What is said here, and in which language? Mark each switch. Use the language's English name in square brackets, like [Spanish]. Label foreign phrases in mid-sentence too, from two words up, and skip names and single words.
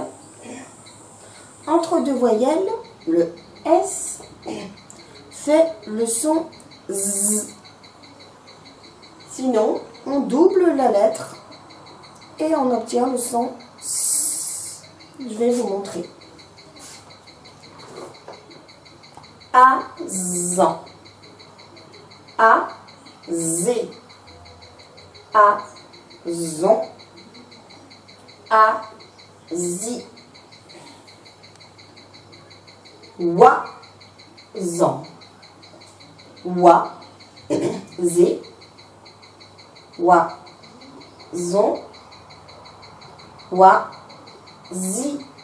[French] Entre deux voyelles, le S fait le son Z. Sinon, on double la lettre et on obtient le son S. Je vais vous montrer. Azan, azé, azon, azi, wazan, wazé, wazon, wazi,